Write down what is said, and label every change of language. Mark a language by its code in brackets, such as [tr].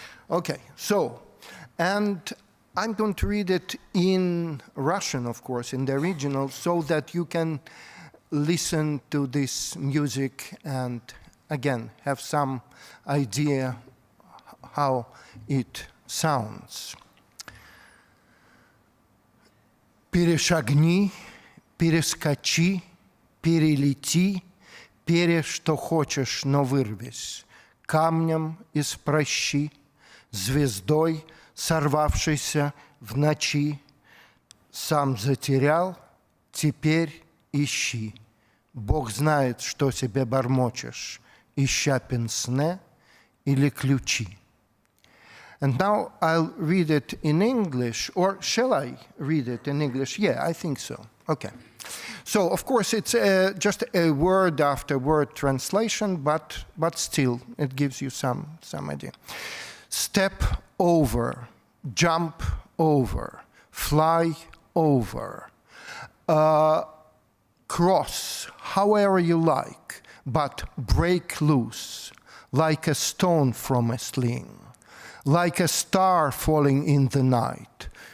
[en] Okay, so, and I'm going to read it in Russian, of course, in the original, so that you can listen to this music and, again, have some idea how it sounds. [ru] Перешагни, перескочи, перелети, что хочешь, но вырвись, камнем из прощи, звездой, сорвавшейся в ночи, сам затерял, теперь ищи. Бог знает, что себе бормочешь, ища пенсне или ключи. [en] And now I'll read it in English, or shall I read it in English? Yeah, I think so. Okay. So, of course, it's just a word after word translation, but still, it gives you some idea. Step over, jump over, fly over, cross, however you like, but break loose, like a stone from a sling, like a star falling in the night.